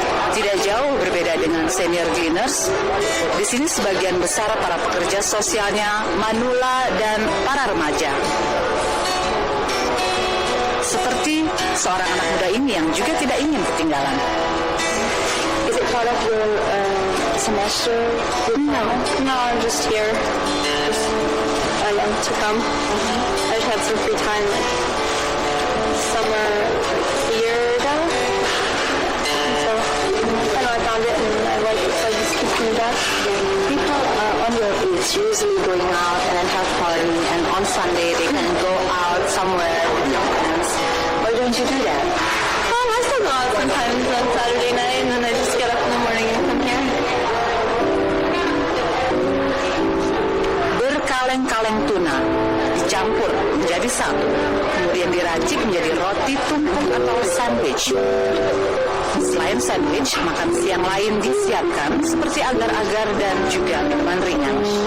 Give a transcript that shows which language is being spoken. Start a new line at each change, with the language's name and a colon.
Indonesian: Tidak jauh berbeda dengan senior cleaners, di sini sebagian besar para pekerja sosialnya manula dan para remaja. Seperti seorang anak muda ini yang juga tidak ingin ketinggalan.
English: Is it part of your semester? No, I'm just here. I want to come. I just have some free time, like summer, like a year ago. So I know I found it and I like it, so I just keep coming back. People on your age usually going out and then have party, and on Sunday they can go out somewhere with their friends. Why don't you do that? I still go out sometimes on Saturday night and then I just get up in the morning and come here.
Indonesian: Berkaleng-kaleng tuna dicampur menjadi satu, kemudian diracik menjadi roti tumpuk atau sandwich. Selain sandwich, makan siang lain disiapkan seperti agar-agar dan juga minuman ringan.